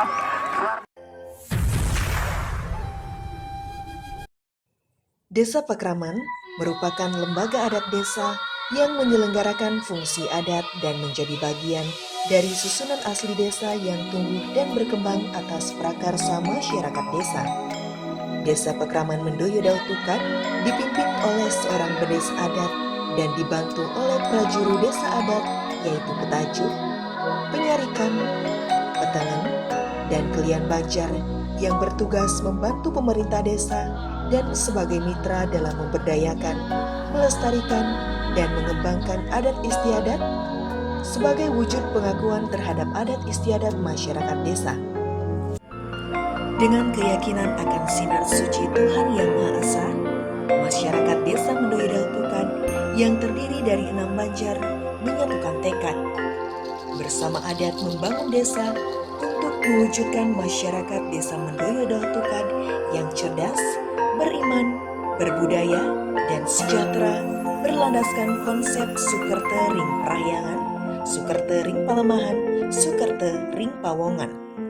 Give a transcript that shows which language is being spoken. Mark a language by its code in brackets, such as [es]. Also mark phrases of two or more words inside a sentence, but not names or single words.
[id] Desa Pekraman merupakan lembaga adat desa yang menyelenggarakan fungsi adat dan menjadi bagian dari susunan asli desa yang tumbuh dan berkembang atas prakarsa masyarakat desa. Desa Pekraman Mendoyo Dau Tukan dipimpin oleh seorang bedes adat dan dibantu oleh prajuru desa adat yaitu petajuh, penyarikan, petengen, dan kelian banjar yang bertugas membantu pemerintah desa dan sebagai mitra dalam memberdayakan, melestarikan, dan mengembangkan adat istiadat sebagai wujud pengakuan terhadap adat istiadat masyarakat desa. Dengan keyakinan akan sinar suci Tuhan Yang Maha Esa, masyarakat desa Mendoyo Dau Tukan yang terdiri dari 6 banjar menyatukan tekad bersama adat membangun desa untuk mewujudkan masyarakat desa Mendoyo Dau Tukan yang cerdas, beriman, berbudaya, dan sejahtera berlandaskan konsep [ban] Sukerte Ring Prahyangan, Sukerte Ring Palemahan, Sukerte Ring Pawongan.